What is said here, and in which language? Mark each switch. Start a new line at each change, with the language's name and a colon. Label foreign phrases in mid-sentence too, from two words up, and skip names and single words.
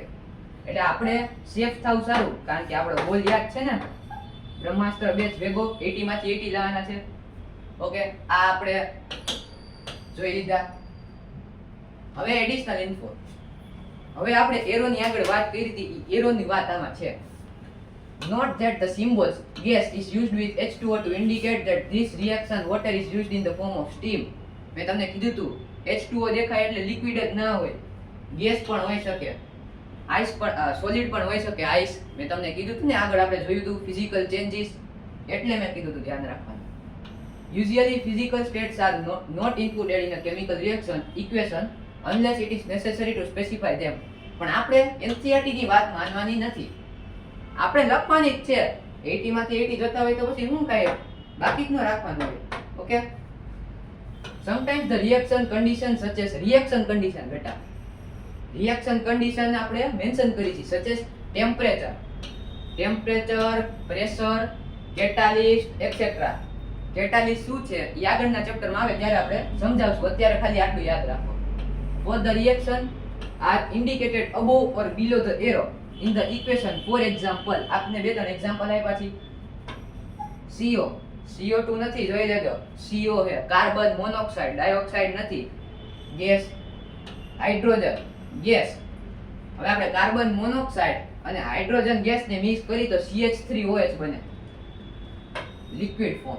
Gujarati: એટલે આપણે સેફ થાવ સારું, કારણ કે આપણો ગોલ યાદ છે ને, બ્રહ્માસ્ત્ર બેચ ભેગો 80 માંથી 80 લાવવાના છે. ઓકે, આ આપણે જોઈ લીધા. હવે
English: additional info.
Gujarati: હવે આપણે એરોની આગળ વાત કરી હતી, એરોની વાત આમાં છે.
English: Note that the symbols gas is used with H2O to indicate that this reaction water is used in the form of steam.
Gujarati: મેં તમને કીધું હતું H2O દેખાય એટલે લિક્વિડ જ ના હોય, ગેસ પણ હોઈ શકે, આઈસ પણ, સોલિડ પણ હોઈ શકે. આઈસ મેં તમને કીધું હતું ને આગળ, આપણે જોયું હતું
English: physical changes,
Gujarati: એટલે મેં કીધું હતું ધ્યાન રાખવાનું.
English: Usually physical states are not included in a chemical reaction equation unless it is necessary to specify them.
Gujarati: પણ આપણે NCERT ની વાત માનવાની નથી, આપણે લખવાની જ છે. 80 માંથી 80 જતા હોય તો પછી શું કાંઈ બાકી જ ન રાખવાનું હોય. ઓકે,
English: sometimes the reaction condition such as reaction condition,
Gujarati: બેટા
English: reaction condition
Gujarati: આપણે મેન્શન કરી છે,
English: such as temperature, pressure, catalyst etcetera.
Gujarati: કેટાલિસ્ટ શું છે એ આગળના ચેપ્ટરમાં આવે ત્યારે આપણે સમજાવશું, અત્યારે ખાલી આટલું યાદ રાખો.
English: For the reaction are indicated above or below the arrow in the equation. For example,
Gujarati: આપને બે ત્રણ એક્ઝામ્પલ આપ્યા છે. CO, CO2 નથી, જોઈ લેજો, CO છે,
English: carbon monoxide, dioxide
Gujarati: નથી,
English: gas, hydrogen gas.
Gujarati: હવે આપણે
English: carbon monoxide
Gujarati: અને
English: hydrogen gas
Gujarati: ને મિક્સ કરી તો CH3OH બને,
English: liquid form.